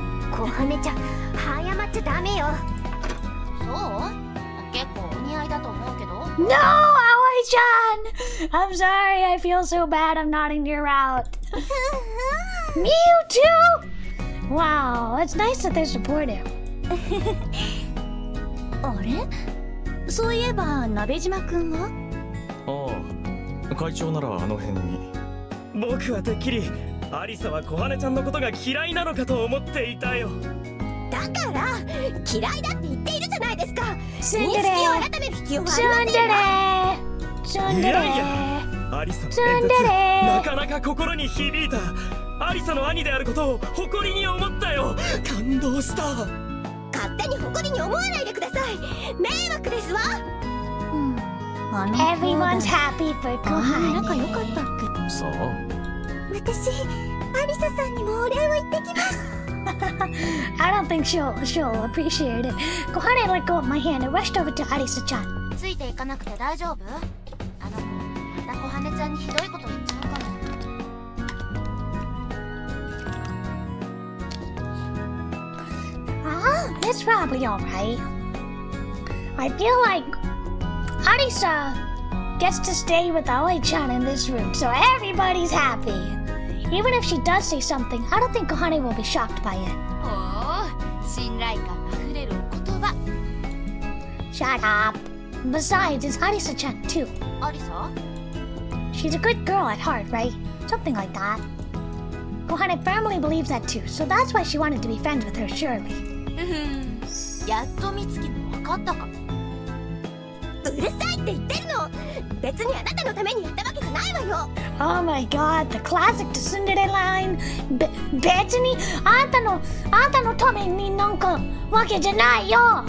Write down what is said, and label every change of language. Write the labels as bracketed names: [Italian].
[Japanese] 小羽ちゃん早まっちゃダメよ。そう？結構お似合いだと思うけど。 [English] No, Aoi-chan! I'm sorry, I feel so bad I'm nodding you out. Me too! Wow, it's nice that they're supportive. [Japanese] あれ？そういえば鍋島くんは？ああ、会長ならあの辺に。僕はてっきりアリサは小羽ちゃんのことが嫌いなのかと思っていたよ。だから嫌いだって言っているじゃないですか。認識を [English] Tsundere! [Japanese] 改める必要はありませんわ。いやいや、アリサの演説なかなか心に響いた。アリサの兄であることを誇りに思ったよ。感動した。勝手に誇りに思わないでください。迷惑ですわ。 [English] Everyone's happy for [Japanese] 仲良 [English] Kohane. [Japanese] かったっけ？さあ。私アリサさんにもお礼を言ってきます。 [English] I don't think she'll appreciate it. Kohane let go of my hand and rushed over to Arisa-chan. [Japanese] ついていかなくて大丈夫？あの子また小羽ちゃんにひどいこと言っちゃうかも。 [English] It's probably alright. I feel like Arisa gets to stay with Aoi-chan in this room, so everybody's happy. Even if she does say something, I don't think Kohane will be shocked by it. [Japanese] おお、信頼感あふれるお言葉。 [English] Shut up. Besides, it's Arisa-chan too. [Japanese] アリサ？ [English] She's a good girl at heart, right? Something like that. Kohane firmly believes that too, so that's why she wanted to be friends with her, surely. [Japanese] やっと美月も分かったか。うるさいって言ってるの。別にあなたのためにやったわけじゃないわよ。 [English] Oh my god, the classic tsundere line. [Japanese] 別にあんたのためになんかわけじゃないよ。